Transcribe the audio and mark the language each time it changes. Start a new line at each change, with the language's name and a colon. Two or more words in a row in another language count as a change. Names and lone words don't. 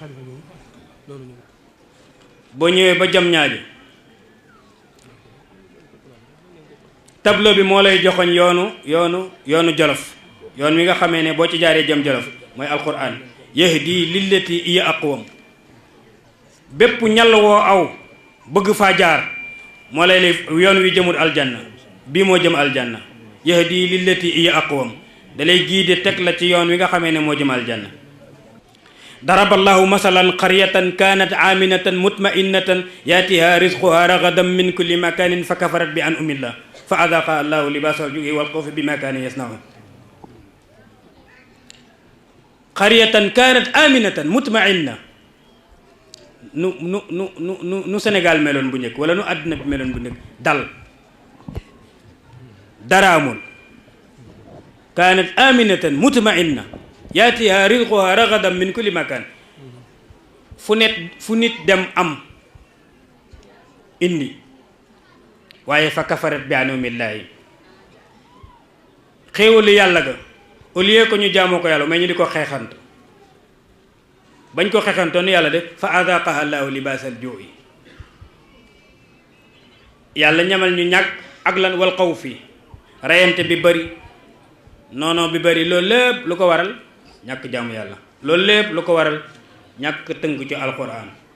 Wolof: boo ñëwee ba jam ñaaji tableau bi moo lay joxoñ yoonu Jolof yoon wi nga xamee ne boo ci jaaree jëm Jolof mooy alquran
Arabic: يهدي للتي هي أقوم
Wolof: bépp ñal woo aw bëgg faa jaar moo lay yoon wi jëmul aljanna bii moo jëm aljanna
Arabic: يهدي للتي هي أقوم
Wolof: dalay giide teg la ci yoon wi nga xamee ne moo jëm aljanna
Arabic: ضرب الله مثلا قرية كانت آمنة مطمئنة يأتيها رزقها رغدا من كل مكان فكفرت بأنعم الله فأذاقها الله لباس الجوع والخوف بما كانوا يصنعون قرية كانت آمنة مطمئنة
Wolof: nu Sénégal meloon bu njëkk wala nu àddina bi meloon bu njëkk dara amul
Arabic: كانت آمنة مطمئنة يأتيها رزقها رغدا من كل مكان
Wolof: fu nit dem am indi waaye
Arabic: فكفرت بأنعم الله
Wolof: xéewalu yàlla ga
French: au lieu que
Wolof: ñu jaamoo ko yàlla mais ñu di ko xeexant bañ ko xeexantoon yàlla def
Arabic: فأذاقها الله لباس الجوع
Wolof: yàlla ñamal ñu ñàkk ak lan
Arabic: والخوف
Wolof: reyante bi bëri noono bi bëri loolu lépp lu ko waral ñàkk jaamu yàlla loolu lépp lu ko waral ñàkk tënk ci alquran